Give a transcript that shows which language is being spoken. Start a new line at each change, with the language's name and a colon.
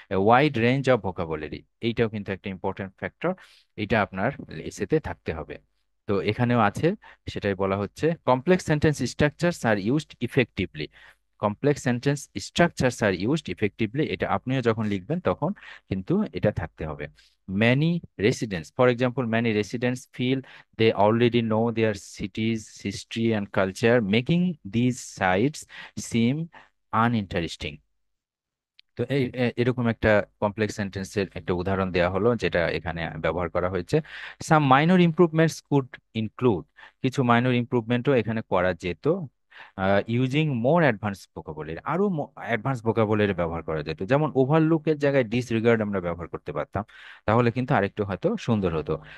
Bangla: Wide range of vocabulary, এইটাও কিন্তু একটা ইম্পর্টেন্ট ফ্যাক্টর, এটা আপনার এসেতে থাকতে হবে। তো এখানেও আছে, সেটাই বলা হচ্ছে
English: Complex sentence structures are used effectively. Complex sentence structures are used effectively,
Bangla: এটা আপনিও যখন লিখবেন তখন কিন্তু এটা থাকতে হবে।
English: Many residents, for example many residents feel they already know their city's history and culture, making these sites seem uninteresting.
Bangla: তো এরকম একটা কমপ্লেক্স সেন্টেন্সের একটা উদাহরণ দেওয়া হলো যেটা এখানে ব্যবহার করা হয়েছে।
English: some minor improvements could include,
Bangla: কিছু মাইনর ইমপ্রুভমেন্টও এখানে করা যেত।
English: using more advance vocabulary,
Bangla: আরো অ্যাডভান্স ভোকাবুলারি ব্যবহার করা যেত, যেমন ওভারলুকের জায়গায় ডিসরিগার্ড আমরা ব্যবহার করতে পারতাম, তাহলে কিন্তু আরেকটু হয়তো সুন্দর হতো।